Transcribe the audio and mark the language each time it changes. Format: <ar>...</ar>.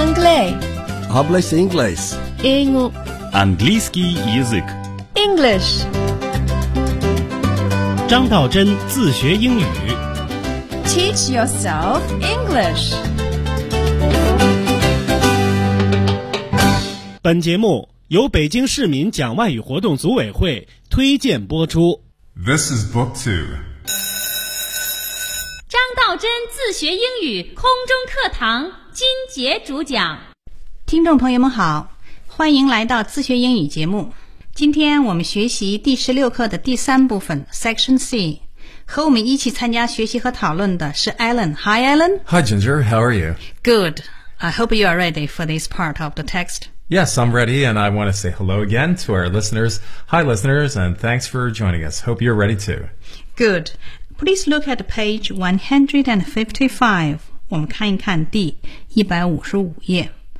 <en>English. Publish English.</en> <ru>Английский язык.</ru> <en>English.</en> <zh>张道真自学英语。</zh> <en>Teach yourself English.</en> <zh>本节目由北京市民讲外语活动组委会推荐播出。</zh> <en>This is book two.</en> <zh>张道真自学英语空中课堂金杰主讲。听众朋友们好，欢迎来到自学英语节目。今天我们学习第16课的第三部分 Section C。和我们一起参加学习和讨论的是 Alan.</zh> <en>Hi, Alan. Hi, Ginger. How are you? Good. I hope you are ready for this part of the text. Yes, I'm ready, and I want to say hello again to our listeners. Hi, listeners, and thanks for joining us. Hope you're ready too. Good. Please look at page 155.</en> <zh>我们看一看第155页。</zh>